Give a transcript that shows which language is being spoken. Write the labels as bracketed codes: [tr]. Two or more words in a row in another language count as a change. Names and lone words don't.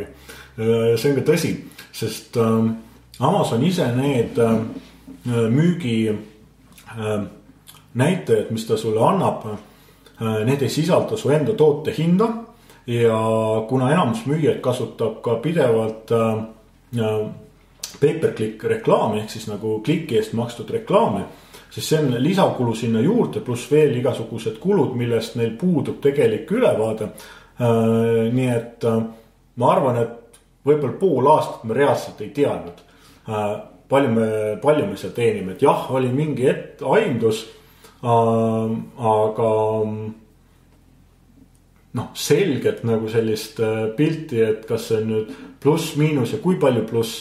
[et] See on ka tõsi, sest Amazon ise need müügi näitajad, mis ta sulle annab, need ei sisalda su enda toote hinda ja kuna enamus müüjaid kasutab ka pidevalt [en] pay-per-click [et] reklaami, ehk siis nagu kliki eest makstud reklaami, siis see on lisakulu sinna juurde, pluss veel igasugused kulud, millest neil puudub tegelik ülevaade. Nii et ma arvan, et võib-olla pool aastat me reaalselt ei teadnud, palju me seal teenime, et jah, oli mingi aimdus, aga selgelt nagu sellist pilti, et kas see on nüüd pluss, miinus ja kui palju pluss.